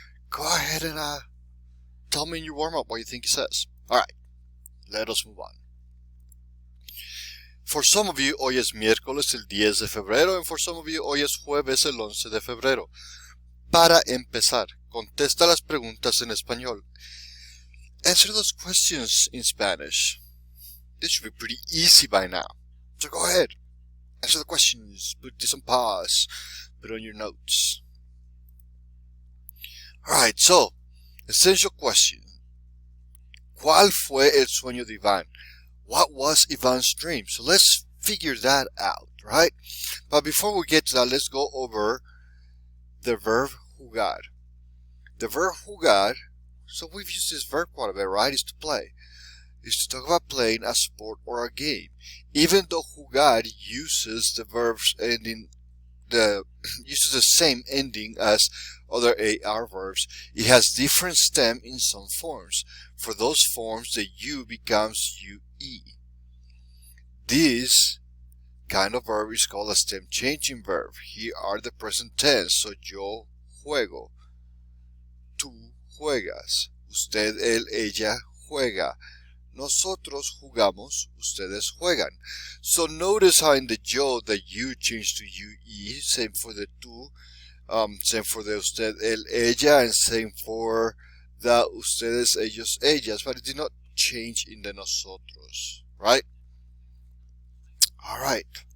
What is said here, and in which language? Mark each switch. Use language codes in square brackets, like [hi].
[en] Go ahead and tell me in your warm-up what you think it says. Alright, let us move on. For some of you, [es] hoy es miércoles el 10 de febrero, [en] and for some of you, [es] hoy es jueves el 11 de febrero. Para empezar, contesta las preguntas en español. [en] Answer those questions in Spanish. This should be pretty easy by now. So go ahead. Answer the questions. Put this on pause. Put on your notes. Alright, so, essential question. [es] ¿Cuál fue el sueño de Iván? [en] What was Ivan's dream? So let's figure that out, right? But before we get to that, let's go over the verb jugar. The verb jugar, so we've used this verb quite a bit, right? Is to play. Is to talk about playing a sport or a game. Even though jugar uses the verbs ending uses the same ending as other AR verbs, it has different stem in some forms. For those forms, the U becomes UE. This kind of verb is called a stem changing verb. Here are the present tense. [es] So yo juego, tú juegas, usted, él, ella juega. Nosotros jugamos, ustedes juegan. [en] So notice how in the yo, the U changed to UE, same for the tú, same for the usted, él, ella, and same for the ustedes, ellos, ellas, but it did not change in the nosotros, right? Alright.